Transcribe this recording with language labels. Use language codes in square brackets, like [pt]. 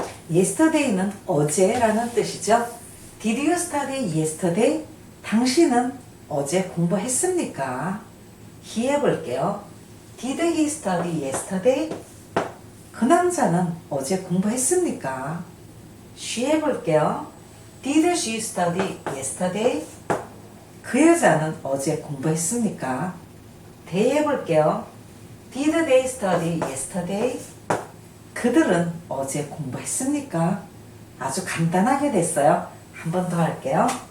[ko] yesterday는 어제라는 뜻이죠. [en] Did you study yesterday? [ko] 당신은 어제 공부했습니까? [en] he [ko] 해볼게요. [en] Did he study yesterday? [ko] 그 남자는 어제 공부했습니까? she 해볼게요. [en] Did she study yesterday? [ko] 그 여자는 어제 공부했습니까? they 해볼게요. [en] Did they study yesterday? [ko] 그들은 어제 공부했습니까? 아주 간단하게 됐어요. 한 번 더 할게요.